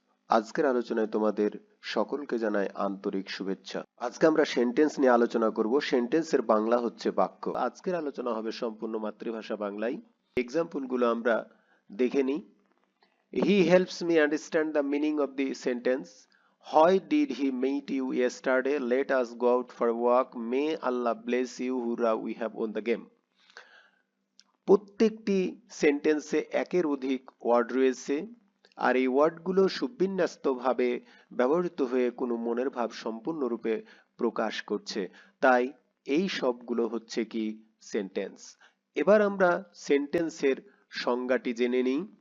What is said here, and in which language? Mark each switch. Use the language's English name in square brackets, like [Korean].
[Bangla] আজকের আলোচনায় তোমাদের সকলকে জানাই আন্তরিক শুভেচ্ছা। আজকে আমরা সেন্টেন্স নিয়ে আলোচনা করব। সেন্টেন্সের বাংলা হচ্ছে বাক্য। আজকের আলোচনা হবে সম্পূর্ণ মাতৃভাষা বাংলায়। এক্সাম্পল গুলো আমরা দেখে নিই। [English] He helps me understand the meaning of the sentence. Why did he meet you yesterday? Let us go out for a walk. May Allah bless you. Hurrah, we have won the game. [Bangla] প্রত্যেকটি সেন্টেন্সে একের অধিক word রয়েছে, আর এই ওয়ার্ডগুলো সুবিন্যস্তভাবে ব্যবহৃত হয়ে কোনো মনের ভাব সম্পূর্ণরূপে প্রকাশ করছে। তাই এই সবগুলো হচ্ছে কি সেন্টেন্স। এবার আমরা সেন্টেন্সের সংজ্ঞাটি জেনে নিই।